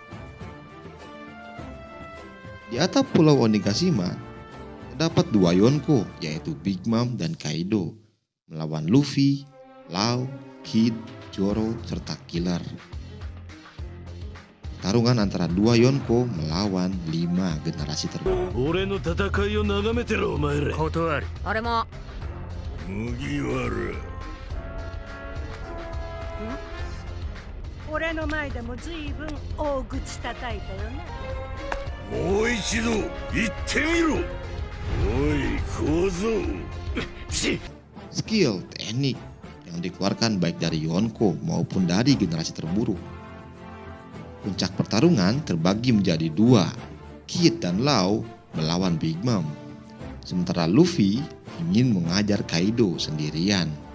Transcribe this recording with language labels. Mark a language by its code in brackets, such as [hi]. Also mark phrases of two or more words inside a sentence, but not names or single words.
[id] Di atap Pulau Onigashima terdapat dua Yonko yaitu Big Mom dan Kaido melawan Luffy, Law, Kid, Zoro, serta Killer. Pertarungan antara dua Yonko melawan 5 generasi terbaru. [ja] 俺の戦いを眺めてろお前ら。断る。あれも。麦わら。俺の前でもずいぶん大口叩いたよね。もう一度言ってみろ。おい小僧。 [id] Skill, teknik yang dikeluarkan baik dari Yonko maupun dari generasi terburuk. Puncak pertarungan terbagi menjadi dua, Kid dan Law melawan Big Mom, sementara Luffy ingin mengajar Kaido sendirian.